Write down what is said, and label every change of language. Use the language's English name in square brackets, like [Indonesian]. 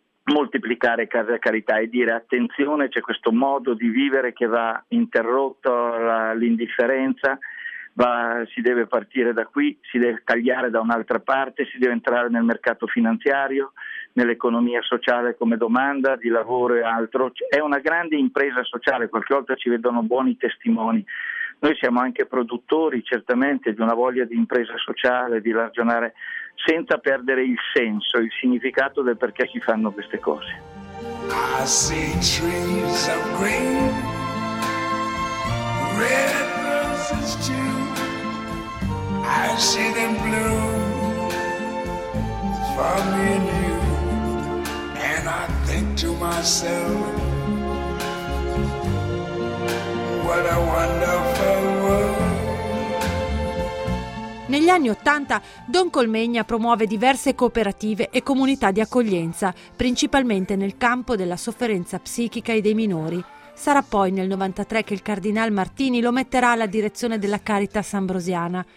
[Italian] moltiplicare case a carità e dire attenzione, c'è questo modo di vivere che va interrotto, l'indifferenza, si deve partire da qui, si deve tagliare da un'altra parte, si deve entrare nel mercato finanziario, nell'economia sociale come domanda di lavoro e altro. È una grande impresa sociale, qualche volta ci vedono buoni testimoni. Noi siamo anche produttori certamente di una voglia di impresa sociale, di ragionare senza perdere il senso, il significato del perché si fanno queste cose. [English] I see trees of green, red roses too. I see them bloom for me and you. And I think to myself, what a wonderful world. [Italian] Negli anni Ottanta, Don Colmegna promuove diverse cooperative e comunità di accoglienza, principalmente nel campo della sofferenza psichica e dei minori. Sarà poi nel 93 che il Cardinal Martini lo metterà alla direzione della Caritas Ambrosiana.